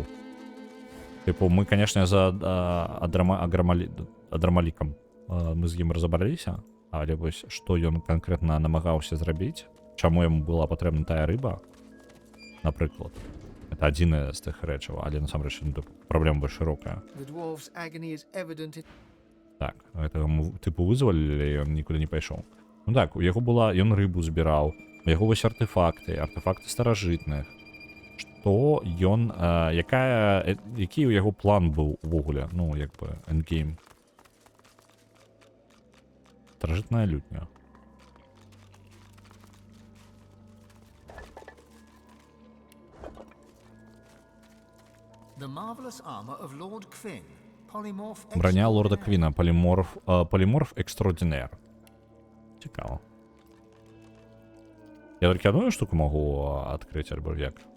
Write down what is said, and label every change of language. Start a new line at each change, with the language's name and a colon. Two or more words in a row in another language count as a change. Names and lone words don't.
Belarusian: Тыпу, мы, канешне, за Адрамалікам мы з ім разабраліся, але вось што ён канкрэтна намагаўся зрабіць, чаму яму была патрэбна тая рыба, напрыклад. Это адзіная з тых рэчаў, але насамрэч праблема больш шырокая.
English: The dwarf's agony is evident in
Belarusian: Так, гэтага тыпу вызвалілі, ён нікуды не пайшоў. Ну так, у яго была, ён рыбу збіраў, у яго вось артефакты старажытных. Што ён, які ў яго план быў увогуле, ну, як бы, эндгейм. Старажытная лютня.
English: the marvelous armor of Lord Quinn, polymorph.
Ukrainian: Броня лорда
English: extraordinaire.
Ukrainian: Квіна, поліморф екстраординер. Цікаво. Я тільки одну штуку можу відкрити, або як?